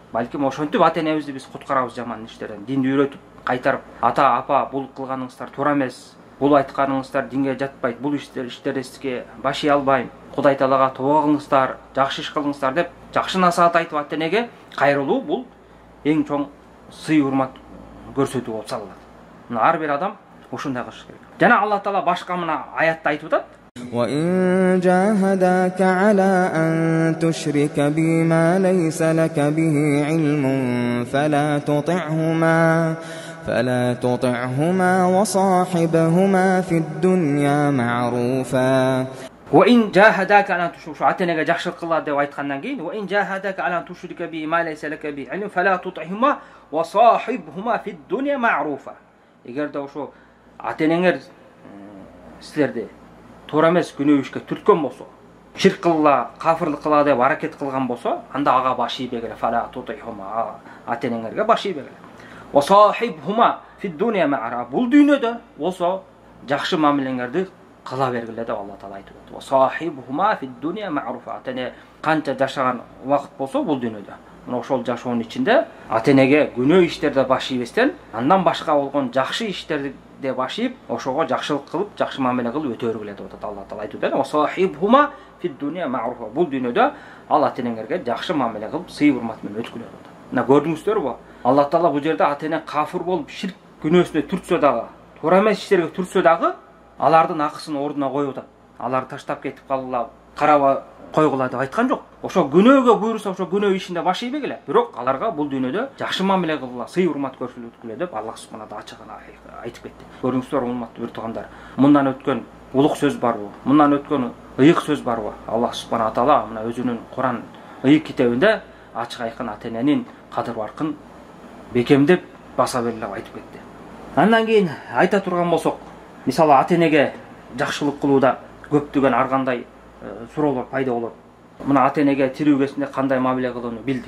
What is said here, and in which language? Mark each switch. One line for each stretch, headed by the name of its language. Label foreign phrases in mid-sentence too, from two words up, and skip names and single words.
Kyrgyz: Балким ошентип ата-энебизди биз куткарабыз жаман иштерден, динди үйрөтүп, кайтарып, ата, апа, бул кылганыңыздар туура эмес, бул айтканыңыздар динге жатпайт, бул иштерди сизге башый албайм, Кудай Таалага тобо кылыңыздар, жакшы иш кылыңыздар деп, жакшы насаат айтып ата-энеге кайрылуу бул эң чоң сый урмат көрсөтүү болуп саналат. Мына ар бир адам ушундай кылыш керек. Жана Алла Таала башка мына аятта айтып атат.
Arabic: وَإِن جَاهَدَاكَ عَلَى أَن تُشْرِكَ بِي مَا لَيْسَ لَكَ بِهِ عِلْمٌ فَلَا تُطِعْهُمَا وَصَاحِبْهُمَا فِي الدُّنْيا مَعْرُوفًا. وَإِن جَاهَدَاكَ عَلَى أَن تُشْرِكَ
Kyrgyz: ата-энеге жакшылык кыла деп айткандан кийин
Arabic: وَإِن جَاهَدَاكَ عَلَى أَن تُشْرِكَ بِي مَا لَيْسَ لَكَ بِهِ عِلْمٌ فَلَا تُطِعْهُمَا وَصَاحِبْهُمَا فِي الدُّنْيا مَعْرُوفًا.
Kyrgyz: Эгерде ошо ата-энеңер силерди туура эмес күнөө ишке түрткөн болсо, ширк кылла, кафырлык кыла деп аракет кылган болсо, анда ага башый бергиле,
Arabic: فلا تطعهما,
Kyrgyz: ата-энеңерге башый бергиле.
Arabic: وصاحبهما في الدنيا معرا.
Kyrgyz: Бул дүйнөдө болсо жакшы мамилеңерди кыла бергиле деп Алла Таала айтып атат.
Arabic: وصاحبهما في الدنيا معروفا.
Kyrgyz: Ата-эне канча жашаган убакыт болсо бул дүйнөдө, мына ошол жашоонун ичинде ата-энеге күнөө иштерде башыйбестен, андан башка болгон жакшы иштерди де башыйып, ошого жакшылык кылып, жакшы мамиле кылып өтө бергиле деп атат Алла Таала айтып атат.
Arabic: وصاحبهما في الدنيا معروفا.
Kyrgyz: Бул дүйнөдө ал ата-энеңерге жакшы мамиле кылып, сый урмат менен өткүлө деп атат. Мына көрдүңүздөрбү? Алла Таала бул жерде ата-эне кафыр болуп, ширк күнөөсүнө түртсө дагы, туура эмес иштерге түртсө дагы, алардын акысын ордуна коюп атат. Аларды таштап кетип калгыла, караба койгула деп айткан жок. Ошо күнөөгө буйруса, ошо күнөө ишинде башый бергиле. Бирок аларга бул дүйнөдө жакшы мамиле кылгыла, сый урмат көрсөткүлө деп
Arabic: الله سبحانه وتعالى
Kyrgyz: айтып кетти. Көрүңүздөр, урматтуу бир туугандар, мындан өткөн улук сөз барбы? Мындан өткөн ыйык сөз барбы?
Arabic: الله سبحانه وتعالى
Kyrgyz: мына өзүнүн Куран ыйык китебинде ачык айкын ата-эненин кадыр баркын бекемдеп баса белгилеп айтып кетти. Андан кийин айта турган болсок, мисалы ата-энеге жакшылык кылууда көптөгөн ар кандай суроолор пайда болот. Мына ата-энеге тирүү кезинде кандай мамиле кылууну билдик.